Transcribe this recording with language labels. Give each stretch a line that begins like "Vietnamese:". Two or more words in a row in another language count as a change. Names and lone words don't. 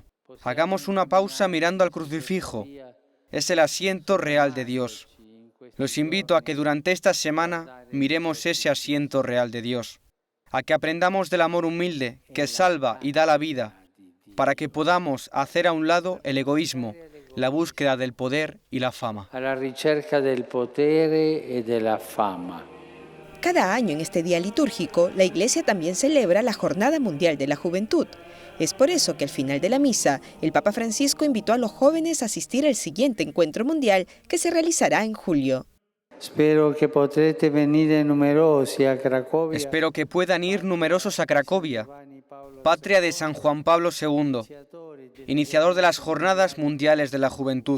Spanish: Hagamos una pausa mirando al crucifijo. Es el asiento real de Dios. Los invito a que durante esta semana miremos ese asiento real de Dios, a que aprendamos del amor humilde que salva y da la vida, para que podamos hacer a un lado el egoísmo, la búsqueda del poder y la fama.
Italian: A la ricerca del potere e della fama.
Spanish: Cada año en este día litúrgico, la Iglesia también celebra la Jornada Mundial de la Juventud. Es por eso que al final de la misa, el Papa Francisco invitó a los jóvenes a asistir al siguiente encuentro mundial que se realizará en julio. Espero que puedan ir numerosos a Cracovia, patria de San Juan Pablo II, iniciador de las Jornadas Mundiales de la Juventud.